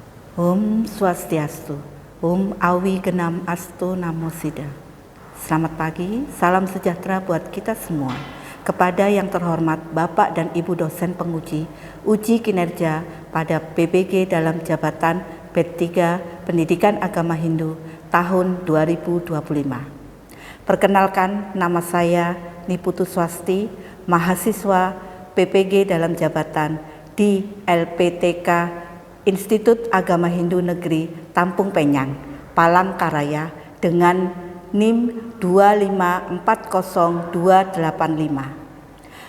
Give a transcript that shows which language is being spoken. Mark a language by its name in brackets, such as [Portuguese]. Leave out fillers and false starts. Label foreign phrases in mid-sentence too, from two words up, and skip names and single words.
[Sanskrit] Om Swastiastu, Om Awi Genam Astu Namo Sida. [Indonesian] Selamat pagi, salam sejahtera buat kita semua. Kepada yang terhormat Bapak dan Ibu dosen penguji uji kinerja pada PBG dalam jabatan B3 Pendidikan Agama Hindu tahun 2025. Perkenalkan, nama saya Niputu Swasti, mahasiswa PPG dalam jabatan di LPTK Institut Agama Hindu Negeri Tampung Penyang, Palangkaraya dengan NIM 2540285.